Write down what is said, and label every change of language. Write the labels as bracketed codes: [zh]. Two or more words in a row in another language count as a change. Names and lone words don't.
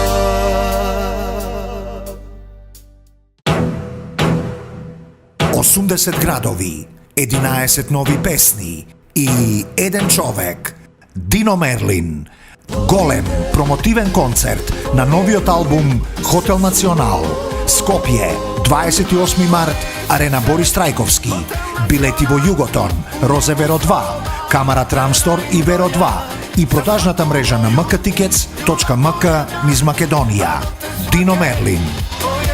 [mk] 80 gradovi, 11 novi pesni i jedan čovek, Dino Merlin. Golem promotiven koncert na noviот album Hotel Nacional. Skopje, 28. mart, Arena Boris Trajkovski. Билети во Југотон, Розе Веро 2, Камара Трамстор и Веро 2 и продажната мрежа на mktickets.mk низ Македонија. Dino Merlin.